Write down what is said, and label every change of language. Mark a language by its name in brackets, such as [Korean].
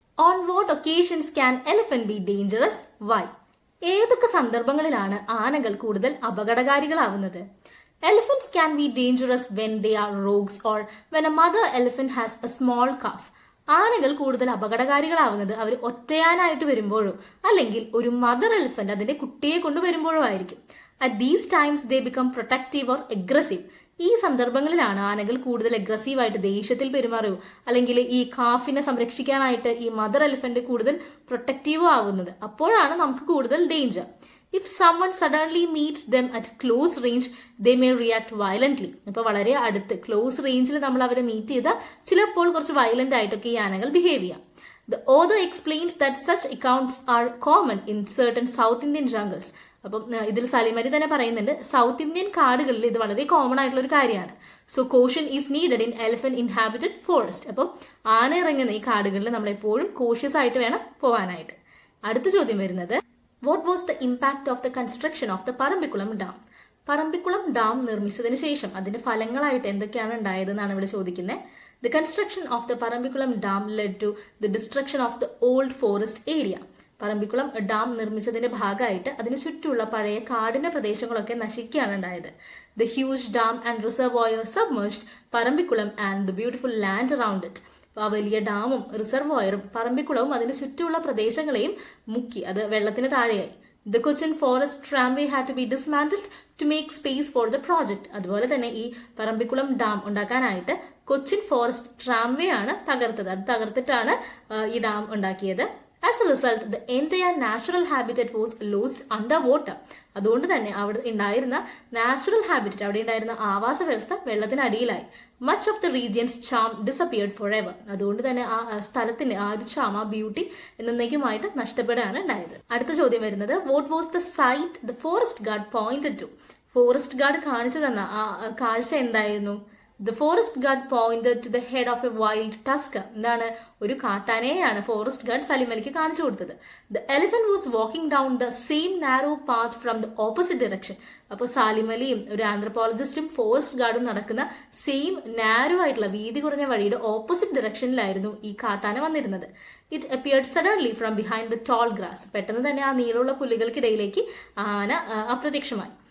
[English] On what occasions can elephant be dangerous? Why? [Malayalam] ഏതൊക്കെ സന്ദർഭങ്ങളിലാണ് ആനകൾ കൂടുതൽ അപകടകാരികളാവുന്നത്? [English] Elephants can be dangerous when they are rogues or when a mother elephant has a small calf. [Malayalam] ആനകൾ കൂടുതൽ അപകടകാരികളാവുന്നത് അവർ ഒറ്റയാനായിട്ട് വരുമ്പോഴോ അല്ലെങ്കിൽ ഒരു mother elephant അതിന്റെ കുട്ടിയെ കൊണ്ടുവരുമ്പോഴോ ആയിരിക്കും. [English] At these times they become protective or aggressive. [Malayalam] ഈ സന്ദർഭങ്ങളിലാണ് ആനകൾ കൂടുതൽ അഗ്രസീവായിട്ട് ദേഷ്യത്തിൽ പെരുമാറുകയോ അല്ലെങ്കിൽ ഈ കാഫിനെ സംരക്ഷിക്കാനായിട്ട് ഈ മദർ എലിഫന്റ് കൂടുതൽ പ്രൊട്ടക്റ്റീവോ ആവുന്നത്. അപ്പോഴാണ് നമുക്ക് കൂടുതൽ danger. [English] If someone suddenly meets them at close range, they may react violently. [Malayalam] ഇപ്പൊ വളരെ അടുത്ത് ക്ലോസ് റേഞ്ചിൽ നമ്മൾ അവരെ മീറ്റ് ചെയ്താൽ ചിലപ്പോൾ കുറച്ച് വയലന്റ് ആയിട്ടൊക്കെ ഈ ആനകൾ ബിഹേവ് ചെയ്യാം. [English] The author explains that such accounts are common in certain South Indian jungles. [Malayalam] അപ്പം ഇതിൽ സലീം അലി തന്നെ പറയുന്നുണ്ട് സൗത്ത് ഇന്ത്യൻ കാടുകളിൽ ഇത് വളരെ കോമൺ ആയിട്ടുള്ള ഒരു കാര്യമാണ്. [English] So caution is needed in elephant inhabited forest. [Malayalam] അപ്പം ആന ഇറങ്ങുന്ന ഈ കാടുകളിൽ നമ്മൾ എപ്പോഴും കോഷ്യസ് ആയിട്ട് വേണം പോവാനായിട്ട്. അടുത്ത ചോദ്യം വരുന്നത്, [English] what was the impact of the construction of the Parambikulam dam? [Malayalam] Parambikulam dam നിർമ്മിച്ചതിന് ശേഷം അതിന്റെ ഫലങ്ങളായിട്ട് എന്തൊക്കെയാണ് ഉണ്ടായതെന്നാണ് ഇവിടെ ചോദിക്കുന്നത്. [English] The construction of the Parambikulam dam led to the destruction of the old forest area. [Malayalam] Parambikulam dam നിർമ്മിച്ചതിന്റെ ഭാഗമായിട്ട് അതിന് ചുറ്റുമുള്ള പഴയ കാടിന്റെ പ്രദേശങ്ങളൊക്കെ നശിക്കുകയാണ് ഉണ്ടായത്. [English] The huge dam and reservoir submerged Parambikulam and the beautiful land around it. [Malayalam] ആ വലിയ ഡാമും റിസർവോയറും പറമ്പിക്കുളവും അതിന് ചുറ്റുമുള്ള പ്രദേശങ്ങളെയും മുക്കി, അത് വെള്ളത്തിന് താഴെയായി. [English] The Cochin Forest Tramway had to be dismantled to make space for the project. [Malayalam] അതുപോലെ തന്നെ ഈ പറമ്പിക്കുളം ഡാം ഉണ്ടാക്കാനായിട്ട് കൊച്ചിൻ ഫോറസ്റ്റ് ട്രാംവേ ആണ് തകർത്തത്. അത് തകർത്തിട്ടാണ് ഈ ഡാം ഉണ്ടാക്കിയത്. [English] As a result the entire natural habitat was lost under water. [Malayalam] അതുകൊണ്ട് തന്നെ അവിടെ ഉണ്ടായിരുന്ന നാച്ചുറൽ ഹാബിറ്ററ്റ്, അവിടെ ഉണ്ടായിരുന്ന ആവാസ വ്യവസ്ഥ വെള്ളത്തിനടിയിലായി. [English] Much of the region's charm disappeared forever. [Malayalam] അതുകൊണ്ട് തന്നെ ആ സ്ഥലത്തിന്റെ ആ ഒരു ചാം, ആ ബ്യൂട്ടി എന്നേക്കുമായിട്ട് നഷ്ടപ്പെടുകയാണ് ഉണ്ടായത്. അടുത്ത ചോദ്യം വരുന്നത്, [English] What was the site the forest guard pointed to? [Malayalam] Forest guard കാണിച്ചു തന്ന ആ കാഴ്ച എന്തായിരുന്നു? [English] The forest guard pointed to the head of a wild tusker. [Malayalam] എന്താണ്? ഒരു കാട്ടാനയെയാണ് ഫോറസ്റ്റ് ഗാർഡ് സലിം അലിക്ക് കാണിച്ചു കൊടുത്തത്. [English] The elephant was walking down the same narrow path from the opposite direction. [Malayalam] അപ്പോൾ സാലിം അലിയും ഒരു ആന്ത്രപ്പോളജിസ്റ്റും ഫോറസ്റ്റ് ഗാർഡും നടക്കുന്ന സെയിം നാരോ ആയിട്ടുള്ള വീതി കുറഞ്ഞ വഴിയുടെ ഓപ്പോസിറ്റ് ഡയറക്ഷനിലായിരുന്നു ഈ കാട്ടാന വന്നിരുന്നത്. [English] It appeared suddenly from behind the tall grass. [Malayalam] പെട്ടെന്ന് തന്നെ ആ നീളമുള്ള പുല്ലുകൾക്കിടയിലേക്ക് ആന അപ്രത്യക്ഷമായി.